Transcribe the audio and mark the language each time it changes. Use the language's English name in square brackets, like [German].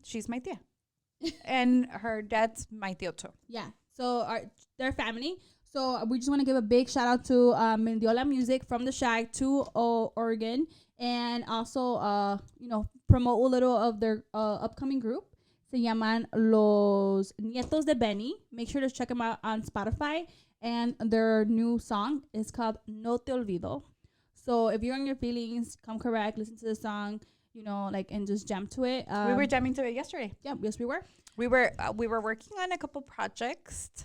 [English] She's my tia, and her dad's my tío too. Yeah. So their family. So we just want to give a big shout out to Mendiola Music from the Shag to Oregon, and also promote a little of their upcoming group. [Spanish] Se llaman Los Nietos de BENI. [English] Make sure to check them out on Spotify, and their new song is called No Te Olvido. So if you're on your feelings, come correct, listen to the song, and just jam to it. We were jamming to it yesterday. Yeah, yes we were. We were working on a couple projects.